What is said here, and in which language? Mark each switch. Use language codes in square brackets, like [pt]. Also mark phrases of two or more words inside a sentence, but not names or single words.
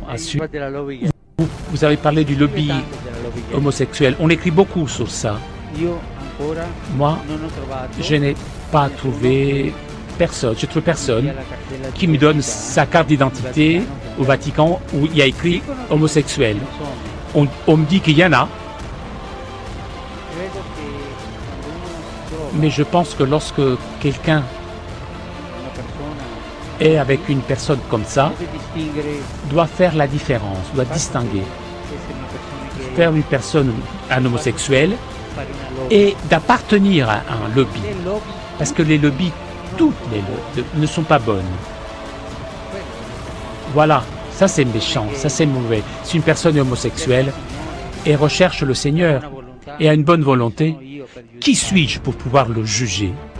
[fr] là-dessus. [it] Infatti la lobby gay. [fr] Vous avez parlé du lobby [it] Tanto della lobby gay. [fr] homosexuel. On écrit beaucoup sur ça. [it] Io ancora [fr] Moi, [it] non ho trovato [fr] je n'ai pas trouvé personne, je trouve personne [it] via la cartella [fr] qui me donne [it] d'identità [fr] sa carte d'identité au Vatican où il y a écrit [it] dicono che [fr] homosexuel. [it] ce ne sono. [fr] On me dit qu'il y en a, [it] Credo che quando uno si trova [fr] mais je pense que lorsque quelqu'un [it] una persona [fr] est avec une personne comme ça, [it] deve distinguere [fr] doit faire la différence, doit distinguer. [it] essere una persona gay, [fr] Faire une personne, un homosexuel, [it] fare una lobby. [fr] et d'appartenir à un lobby. Le lobby, Parce que les lobbies, toutes les lobbies, ne sont pas bonnes. [it] quello [fr] Voilà, ça c'est méchant, ça c'est mauvais. Si une personne est homosexuelle et recherche le Seigneur et a une bonne volonté, qui suis-je pour pouvoir le juger?